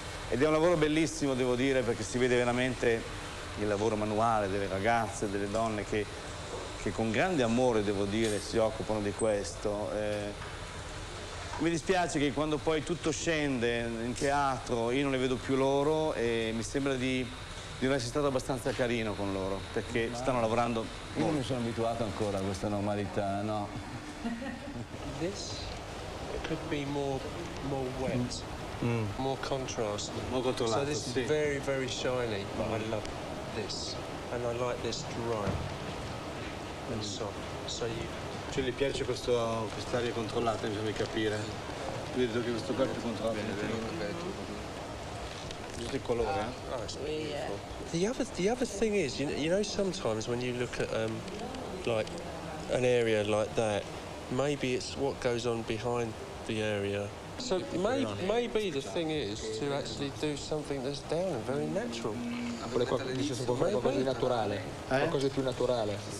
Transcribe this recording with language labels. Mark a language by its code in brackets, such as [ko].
[it] Ed è un lavoro bellissimo, devo dire, perché si vede veramente il lavoro manuale delle ragazze, delle donne che con grande amore, devo dire, si occupano di questo. Mi dispiace che quando poi tutto scende in teatro io non le vedo più loro, e mi sembra di non essere stato abbastanza carino con loro, perché stanno lavorando. Io non mi sono abituato ancora a questa normalità, no. [en] This could be more wet, more contrast. More [it] controllato, [en] so this is very, very shiny, but I love this. And I like this dry and soft. So you... [it] Cioè gli piace quest'aria controllata, bisogna capire. Vedo che questo qua è più controllato. Giusto il colore, eh? [en] Oh, it's beautiful. The other thing is, you know, sometimes when you look at like an area like that, maybe it's what goes on behind the area So maybe the thing is to actually do something that's down and very natural. [it] Dice si può fare qualcosa di naturale, qualcosa di più naturale.